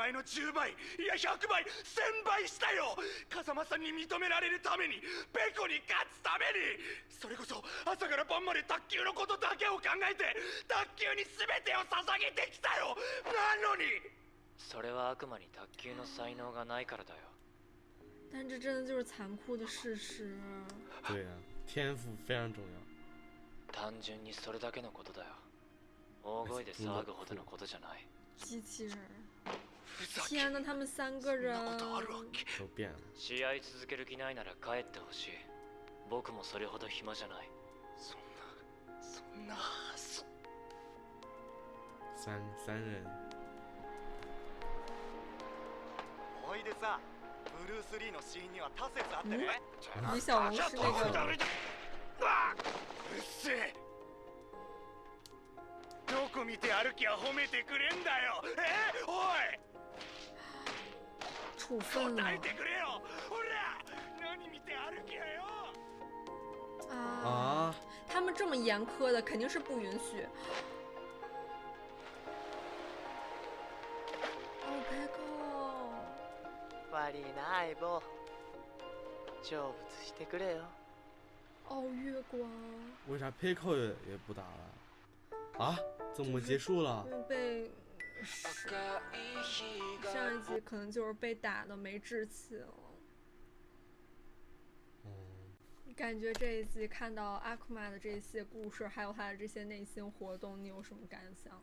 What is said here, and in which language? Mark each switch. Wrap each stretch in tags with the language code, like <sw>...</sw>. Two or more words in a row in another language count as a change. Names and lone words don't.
<ja>前の10倍いや100倍1000倍したよ。風間さんに認められるために、ペコに勝つために。それこそ朝から晩まで卓球のことだけを考えて卓球に全てを捧げてきたよ。なのにそれは悪魔に卓球の才能がないからだよ。</ja> <zh>但这真的就是残酷的事实。对啊，天赋非常重要。</zh> <ja>単純にそれだけのことだよ。大声で騒ぐほどのことじゃない。</ja> <zh>机器人。天哪，他们3个人都变了。</zh> <ja>試合続ける気ないなら帰ってほしい。僕もそれほど暇じゃない。そんな三人。ほいでさ、ブルース・リーのシーンには多説あってね。</ja> <zh>李小龙是那个。</zh> <ja>うっせえ。どこ見て歩きは褒めてくれんだよ。おい。</ja> <zh>处分了。</zh> <ja>答えてくれよ。ほら、何見て歩きやよ。</ja> <zh>啊，他们这么严苛的肯定是不允许。</zh> <ja>悪いな相棒。成仏してくれよ。</ja> <zh>哦，月光。为啥 Pico 也不打了？啊？怎么结束了？被上一集可能就是被打的没志气了。感觉这一集看到阿库玛的这些故事，还有他的这些内心活动，你有什么感想？</zh>